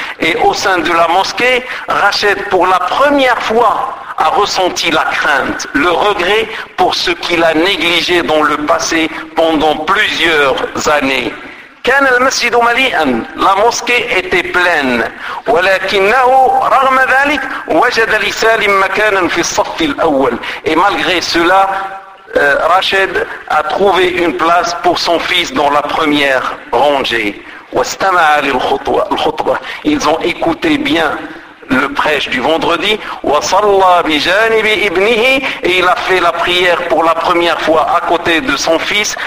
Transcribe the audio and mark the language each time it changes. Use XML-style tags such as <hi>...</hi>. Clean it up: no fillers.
<fr>Et au sein de la mosquée, Rashid, pour la première fois, a ressenti la crainte, le regret pour ce qu'il a négligé dans le passé pendant plusieurs années.</fr> <ar>كان المسجد مليئا.</ar> <fr>La mosquée était pleine.</fr> <ar>ولكنه رغم ذلك وجد لسالم مكانا في الصف الأول.</ar> <fr>Et malgré cela, Rachid a trouvé une place pour son fils dans la première rangée.</fr> <ar>واستمع للخطبة.</ar> <fr>Ils ont écouté bien le prêche du vendredi,</fr> <ar>wa salla bi janibi ibnihi,</ar> <fr>et il a fait la prière pour la première fois à côté de son fils.</fr>